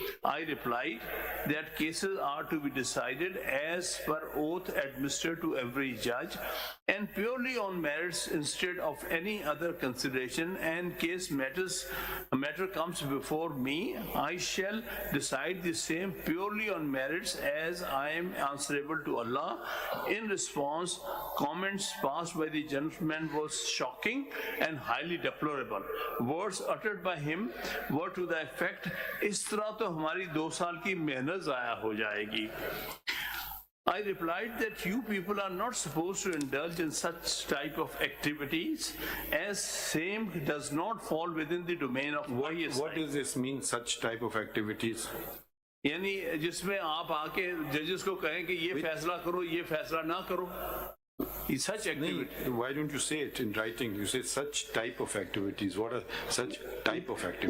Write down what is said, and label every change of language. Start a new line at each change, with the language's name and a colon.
English: I replied that cases are to be decided as per oath administered to every judge and purely on merits instead of any other consideration, and case matter comes before me, I shall decide the same purely on merits as I am answerable to Allah. In response, comments passed by the gentleman was shocking and highly deplorable. Words uttered by him were to the effect,
Urdu: इस तरह तो हमारी 2 साल की मेहनत ज़ाया हो जाएगी.
English: I replied that you people are not supposed to indulge in such type of activities, as same does not fall within the domain of ISI. What does this mean, such type of activities?
Urdu: यानी जिसमें आप आके जजेस को कहें कि ये फैसला करो, ये फैसला ना करो.
English: Such activity. Why don't you say it in writing? You say such type of activities. What are such type of activities?